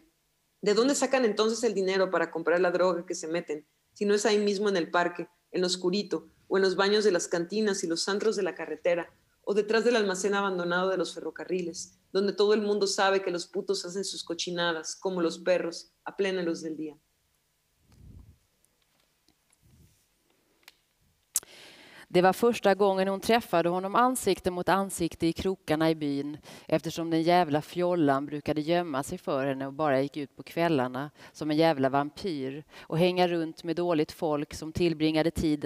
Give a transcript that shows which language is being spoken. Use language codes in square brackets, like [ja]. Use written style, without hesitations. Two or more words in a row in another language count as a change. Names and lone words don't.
[es] ¿De dónde sacan entonces el dinero para comprar la droga que se meten? Si no es ahí mismo en el parque, en lo oscurito, o en los baños de las cantinas y los antros de la carretera, o detrás del almacén abandonado de los ferrocarriles, donde todo el mundo sabe que los putos hacen sus cochinadas, como los perros, a plena luz del día. [sv] Det var första gången hon träffade honom ansikte mot ansikte i krokarna i byn, eftersom den jävla fjollan brukade gömma sig för henne och bara gick ut på kvällarna som en jävla vampyr och hänga runt med dåligt folk som tillbringade tiden